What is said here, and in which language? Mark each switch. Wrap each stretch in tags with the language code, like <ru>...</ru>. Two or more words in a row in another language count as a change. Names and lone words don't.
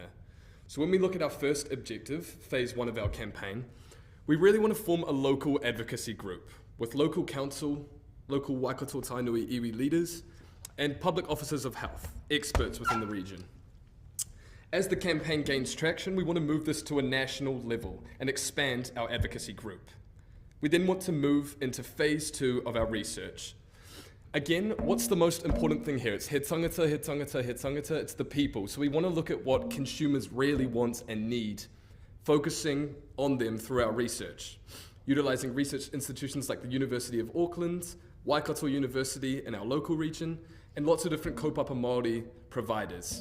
<en>So when we look at our first objective, phase 1 of our campaign, we really want to form a local advocacy group with local council, local Waikato Tainui iwi leaders, and public officers of health, experts within the region. As the campaign gains traction, we want to move this to a national level and expand our advocacy group. We then want to move into phase 2 of our research. Again, what's the most important thing here?</en> <mi>It's he tangata, he tangata, he tangata,</mi> <en>it's the people. So we want to look at what consumers really want and need, focusing on them through our research, utilising research institutions like the University of Auckland, Waikato University in our local region, and lots of different</en> <mi>kaupapa Māori</mi> <en>providers.</en>